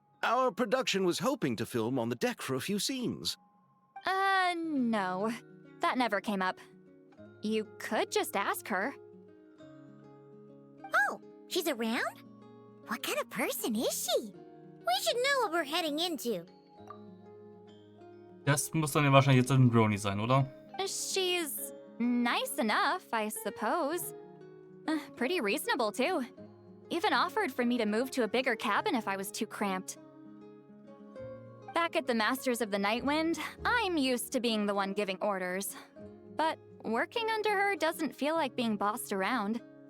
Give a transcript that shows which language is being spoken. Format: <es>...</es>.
<en>Our production was hoping to film on the deck for a few scenes. No. That never came up. You could just ask her. Oh, she's around? What kind of person is she? We should know what we're heading into.</en> <de>Das muss dann ja wahrscheinlich jetzt ein Brony sein, oder?</de> <en>She's nice enough, I suppose. Pretty reasonable, too. Even offered for me to move to a bigger cabin if I was too cramped. Back at the Masters of the Nightwind, I'm used to being the one giving orders. But working under her doesn't feel like being bossed around.</en>